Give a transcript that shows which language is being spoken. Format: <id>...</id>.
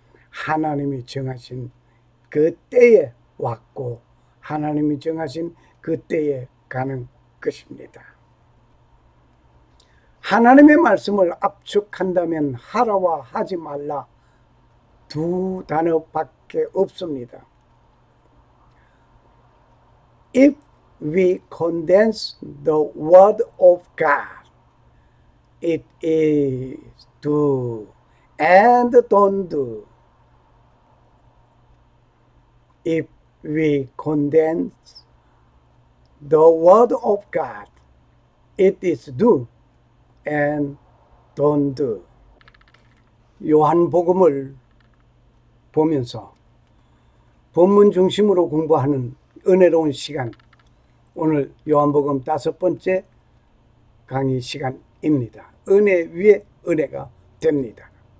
<ko>하나님이 정하신 그 때에 왔고 하나님이 정하신 그 때에 가는 것입니다. 하나님의 말씀을 압축한다면 하라와 하지 말라 두 단어밖에 없습니다.</ko> <en>If we condense the word of God, it is do and don't do. If we condense the word of God, it is do and don't do.</en> <ko>요한복음을 보면서 본문 중심으로 공부하는 은혜로운 시간, 오늘 요한복음 5번째 강의 시간입니다. 은혜 위에 은혜가 됩니다.</ko>